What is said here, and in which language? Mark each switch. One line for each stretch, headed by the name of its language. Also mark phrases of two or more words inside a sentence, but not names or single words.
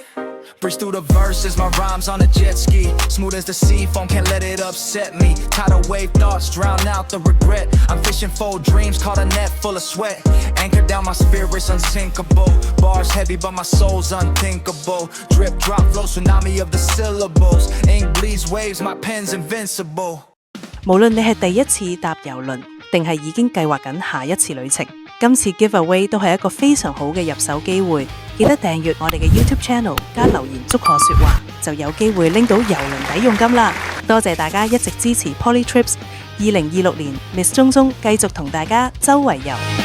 English: Breeze through the verses, my rhymes on a jet ski. Smooth as the sea foam, can't let it upset me. Tidal wave thoughts drown out the regret. I'm fishing for dreams, caught a net full of sweat. Anchored down, my spirit's unsinkable. Bars heavy, but my soul's unthinkable. Drip, drop, flow, tsunami of the syllables. Ink bleeds waves, my pen's invincible.
Cantonese: 無論你係第一次搭郵輪，定係已經計劃緊下一次旅程，今次 giveaway 都係一個非常好嘅入手機會。記得訂閱我哋嘅 YouTube Channel， 加留言祝賀說話，就有機會拎到郵輪抵用金啦！多謝大家一直支持 Poly Trips。2026年 Miss 鍾鍾繼續同大家周圍遊。